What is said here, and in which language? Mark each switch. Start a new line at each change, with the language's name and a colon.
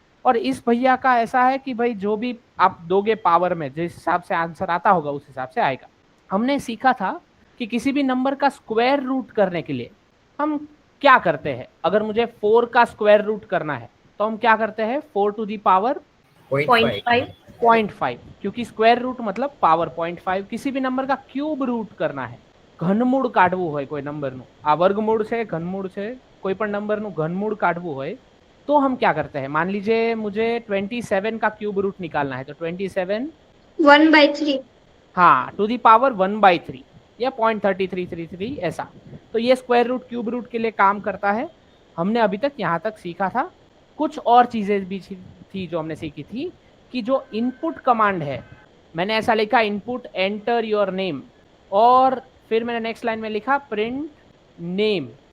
Hindi: और इस भैया का ऐसा है कि भाई जो भी आप दोगे पावर में, जिस हिसाब से आंसर आता होगा उस हिसाब से आएगा। हमने सीखा था कि किसी भी नंबर का स्क्वायर रूट करने के लिए हम क्या करते हैं? अगर मुझे 4 का स्क्वायर रूट करना है तो हम क्या करते हैं? 4 टू दी पावर 0.5, क्योंकि स्क्वायर रूट मतलब पावर 0.5।
Gujarati: किसी भी नंबर का क्यूब रूट करना है, ઘનમૂળ કાઢવું હોય કોઈ નંબરનું, આ વર્ગમૂળ છે, ઘનમૂળ છે, કોઈ પણ નંબરનું ઘનમૂળ કાઢવું હોય तो हम क्या करते हैं?
Hindi: मान लीजिए मुझे 27 का क्यूब रूट निकालना है, तो 27 1/3, हाँ, टू दी पावर 1/3 या 0.3333 ऐसा। तो ये स्क्वायर रूट क्यूब रूट के लिए काम करता है। हमने अभी तक यहाँ तक सीखा था। कुछ और चीजें भी थी जो हमने सीखी थी कि जो इनपुट कमांड है, मैंने ऐसा लिखा इनपुट एंटर योर नेम, और फिर मैंने नेक्स्ट लाइन में लिखा प्रिंट नेम।